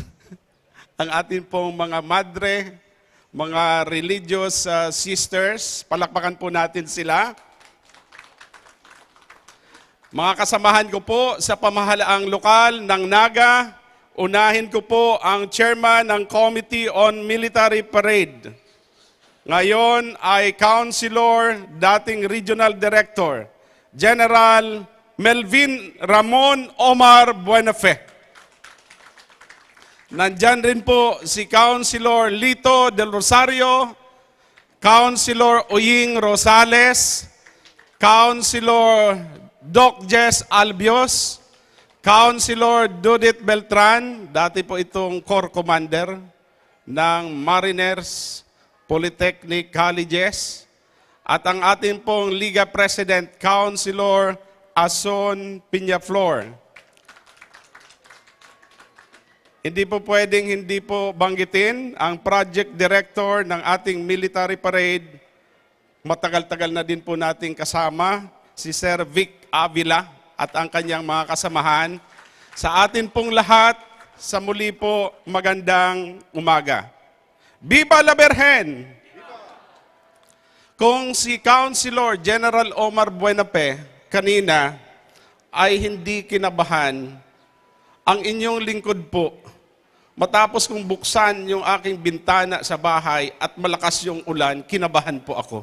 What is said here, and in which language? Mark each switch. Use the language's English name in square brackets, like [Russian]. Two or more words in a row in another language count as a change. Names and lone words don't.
[Filipino] Ang atin pong mga madre, mga religious sisters, palakpakan po natin sila. Mga kasamahan ko po sa pamahalaang lokal ng Naga, unahin ko po ang chairman ng Committee on Military Parade. Ngayon ay Councilor, dating [English] Regional Director, [Filipino] General Melvin Ramon Omar Buenafe. Nandyan rin po si Councilor Lito Del Rosario, Councilor Uying Rosales, Councilor Doc Jess Albios, Councilor Judith Beltran, dati po itong [English] Corps Commander [Filipino] ng Mariners Polytechnic Colleges, at ang ating pong Liga President, Councilor Ason Piñaflor. Hindi po pwedeng hindi po banggitin ang [English] Project Director [Filipino] ng ating Military Parade. Matagal-tagal na din po nating kasama, si Sir Vic Avila at ang kanyang mga kasamahan. Sa atin pong lahat, sa muli po, magandang umaga. [Spanish] Viva la Virgen! [Filipino] Kung si Councilor General Omar Buenafe kanina ay hindi kinabahan, ang inyong lingkod po, matapos kong buksan yung aking bintana sa bahay at malakas yung ulan, kinabahan po ako.